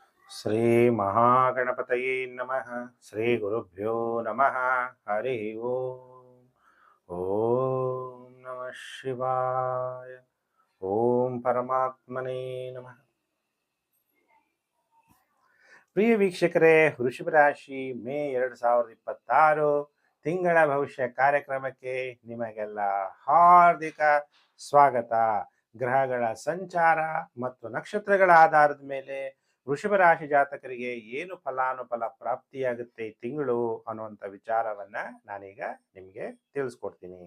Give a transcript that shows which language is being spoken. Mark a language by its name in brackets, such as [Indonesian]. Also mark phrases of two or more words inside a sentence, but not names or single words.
[Sanskrit] ಶ್ರೀ ಮಹಾಗಣಪತಯೇ ನಮಃ. ಶ್ರೀ ಗುರುಭ್ಯೋ ನಮಃ. ಹರಿ ಓಂ. ಓಂ ನಮಃ ಶಿವಾಯ. ಓಂ ಪರಮಾತ್ಮನೇ ನಮಃ. [Kannada] ಪ್ರಿಯ ವೀಕ್ಷಕರೇ, ವೃಷಭ ರಾಶಿ ಮೇ 2026 ತಿಂಗಳ ಭವಿಷ್ಯ ಕಾರ್ಯಕ್ರಮಕ್ಕೆ ನಿಮಗೆಲ್ಲ ಹಾರ್ದಿಕ ಸ್ವಾಗತ. ಗ್ರಹಗಳ ಸಂಚಾರ ಮತ್ತು ನಕ್ಷತ್ರಗಳ ಆಧಾರದ ಮೇಲೆ ವೃಷಭ ರಾಶಿ ಜಾತಕರಿಗೆ ಏನು ಫಲಾನುಫಲ ಪ್ರಾಪ್ತಿಯಾಗುತ್ತೆ ಈ ತಿಂಗಳು ಅನ್ನುವಂಥ ವಿಚಾರವನ್ನ ನಾನೀಗ ನಿಮಗೆ ತಿಳಿಸ್ಕೊಡ್ತೀನಿ.